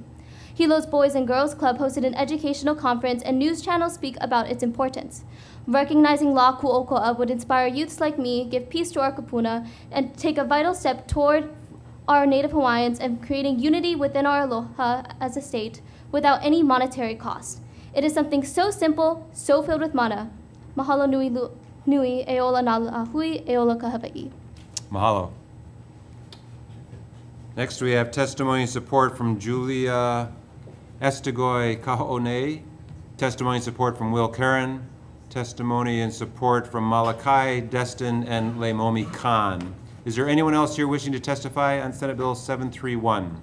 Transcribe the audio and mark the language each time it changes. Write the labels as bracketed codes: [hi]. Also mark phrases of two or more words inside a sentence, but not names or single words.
[en] Hilo's Boys and Girls Club hosted an educational conference, and news channels speak about its importance. Recognizing La Kuokoa would inspire youths like me, give peace to our kupuna, and take a vital step toward our Native Hawaiians and creating unity within our aloha as a state without any monetary cost. It is something so simple, so filled with mana. [haw] Mahalo nui e ola na hui e ola ka Hawaii. Mahalo. [en] Next, we have testimony and support from Julia Estegoi Kaho'one, testimony and support from Will Karen, testimony and support from Malachi Destin and Leimomi Khan. Is there anyone else here wishing to testify on Senate Bill 731?